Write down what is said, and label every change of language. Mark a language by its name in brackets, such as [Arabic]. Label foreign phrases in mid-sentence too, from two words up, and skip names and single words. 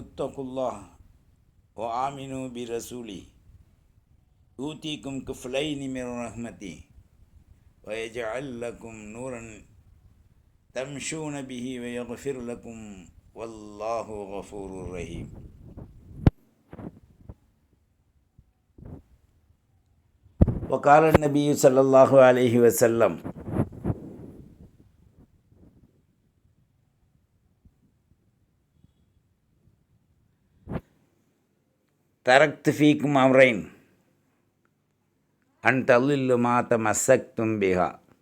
[Arabic] تقوا الله وآمنوا برسوله يؤتكم كفلين من رحمته ويجعل لكم نورا تمشون به ويغفر لكم والله غفور رحيم. وقال النبي صلى الله عليه وسلم تركت فيكم أمرين أن تضلوا ما تمسكتم بها.